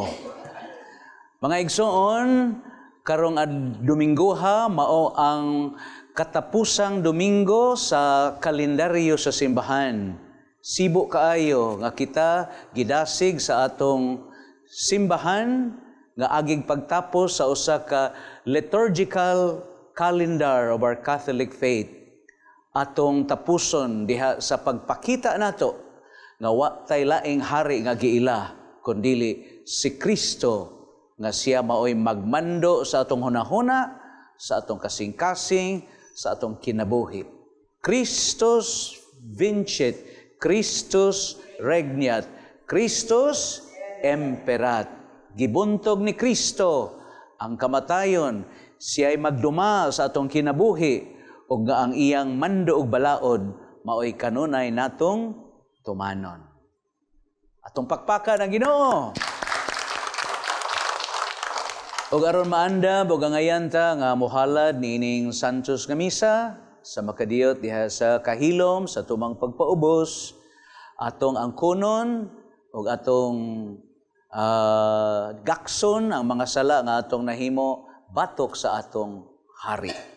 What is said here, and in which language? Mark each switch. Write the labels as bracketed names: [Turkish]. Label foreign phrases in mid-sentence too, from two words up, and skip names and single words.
[Cebuano] Mga igsoon, karong Domingo mao ang katapusang Domingo sa kalendaryo sa simbahan. Sibo kaayo nga kita gidasig sa atong simbahan nga agig pagtapos sa usa ka [English] liturgical calendar of our Catholic faith. [Cebuano] Atong tapuson diha sa pagpakita nato nga wa tay laing hari nga giila kundili si Kristo nga siya maoy magmando sa atong hunahuna, sa atong kasing-kasing, sa atong kinabuhi. [Latin] Christus vincit, Christus regnat, Christus imperat. [Cebuano] Gibuntog ni Kristo ang kamatayon, siya ay magduma sa atong kinabuhi, ug nga ang iyang mando ug balaod maoy kanunay natong tumanon. Atong pakpaka ng Ginoo. Og aron maanda bogangayan ta nga mohalad niining Santos nga misa sa makadiyot diha sa kahilom sa tumang pagpaubos atong angkunon og atong gakson ang mga sala nga atong nahimo batok sa atong hari.